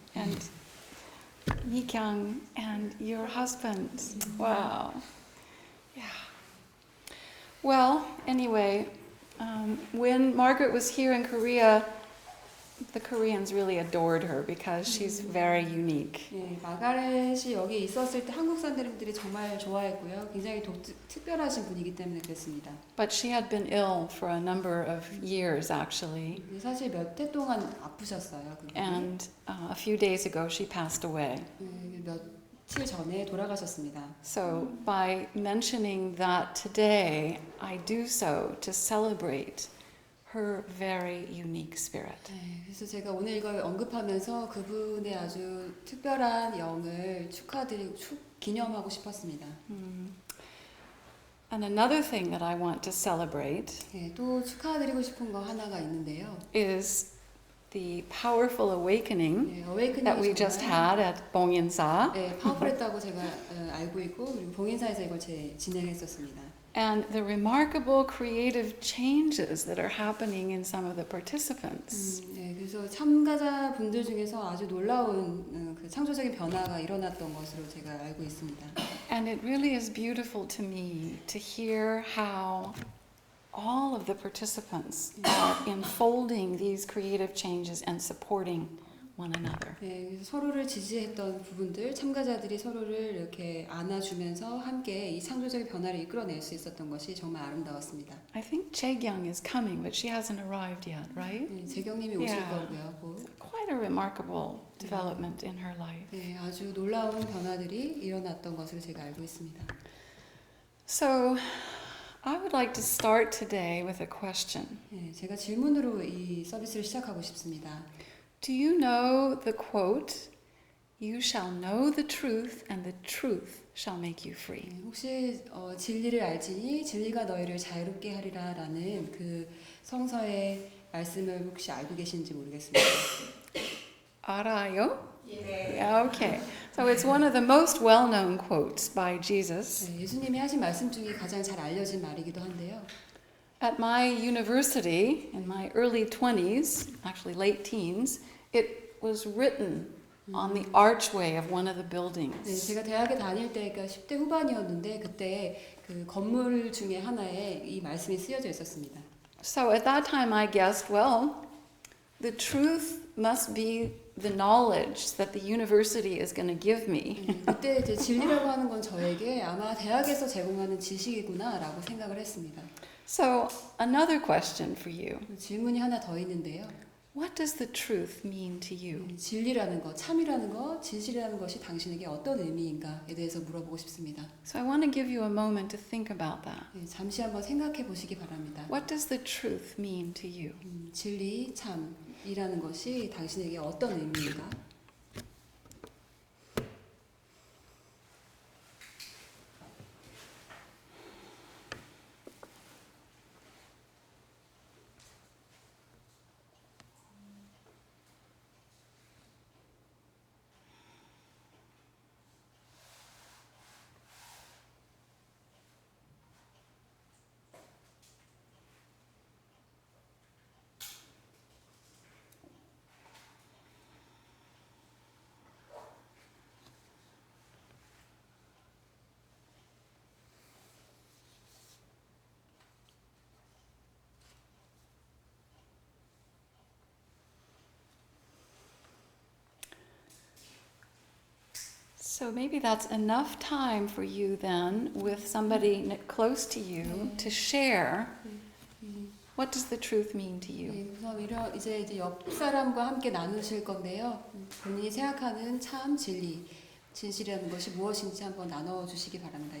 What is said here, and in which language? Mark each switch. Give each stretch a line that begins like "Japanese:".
English: And Mikyung and your husband. Wow. Yeah. Well, anyway, when Margaret was here in Korea, the Koreans really adored her because she's very unique.
Korean: 네, 마가렛이 여기 있었을 때 한국 사람들이 정말 좋아했고요. 굉장히 특별하신 분이기 때문에 그랬습니다.
English: But she had been ill for a number of years, actually.
Korean: 사실 몇 해 동안 아프셨어요.
English: And a few days ago, she passed away.
Korean: 며칠 전에 돌아가셨습니다.
English: So by mentioning that today, I do so to celebrate her very unique spirit.
Korean: 네, 그래서 제가 오늘 이걸 언급하면서 그분의 아주 특별한 영을 기념하고 싶었습니다.
English: And another thing that I want to celebrate
Korean: 네, 또 축하드리고 싶은 거 하나가 있는데요.
English: is the powerful awakening
Korean: 네,
English: that we just had at Bongyeonsa.
Korean: 네, 파워풀했다고 제가 알고 있고 그리고 봉인사에서 이걸 진행했었습니다.
English: And the remarkable creative changes that are happening in some of the participants.
Korean: 네, 그래서 참가자 분들 중에서 아주 놀라운 그 창조적인 변화가 일어났던 것으로 제가 알고 있습니다.
English: And it really is beautiful to me to hear how all of the participants are enfolding these creative changes and supporting one another.
Korean: 네, 그래서 서로를 지지했던 부분들, 참가자들이 서로를 이렇게 안아주면서 함께 이 창조적인 변화를 이끌어낼 수 있었던 것이 정말 아름다웠습니다.
English: I think Chae-kyung is coming, but she hasn't arrived yet, right?
Korean: 네, 재경님이 오실 거고요.
English: Quite a remarkable development in her life.
Korean: 네, 아주 놀라운 변화들이 일어났던 것을 제가 알고 있습니다.
English: So, I would like to start today with a question.
Korean: 네, 제가 질문으로 이 서비스를 시작하고 싶습니다.
English: Do you know the quote, "You shall know the truth and the truth shall make you free"?
Korean: 네, 혹시 진리를 알지니 진리가 너희를 자유롭게 하리라 라는 그 성서의 말씀을 혹시 알고 계신지 모르겠습니다. 알아요? 네.
English: Yeah, okay. So it's one of the most well-known quotes by Jesus.
Korean: 네, 예수님이 하신 말씀 중에 가장 잘 알려진 말이기도 한데요.
English: At my university, in my early 20s, actually late teens, it was written on the archway of one of the
Korean: 네,
English: buildings.
Korean: 제가 대학에 다닐 때가 10대 후반이었는데 그때 그 건물 중에 하나에 이 말씀이 쓰여져 있었습니다.
English: So at that time I guessed, well, the truth must be the knowledge that the university is going to give me.
Korean: 그때 이제 진리라고 하는 건 저에게 아마 대학에서 제공하는 지식이구나라고 생각을 했습니다.
English: So another question for you.
Korean: 질문이 하나 더 있는데요.
English: What does the truth mean to you?
Korean: 진리라는 것, 참이라는 것, 진실이라는 것이 당신에게 어떤 의미인가에 대해서 물어보고 싶습니다.
English: So I want to give you a moment to think about that.
Korean: 네, 잠시 한번 생각해 보시기 바랍니다.
English: What does the truth mean to you?
Korean: 진리, 참이라는 것이 당신에게 어떤 의미인가?
English: So maybe that's enough time for you then with somebody close to you to share what does the truth mean to you.
Korean: 네, 그래서 이제 옆 사람과 함께 나누실 건데요. 본인이 생각하는 참, 진리, 진실이라는 것이 무엇인지 한번 나눠 주시기 바랍니다.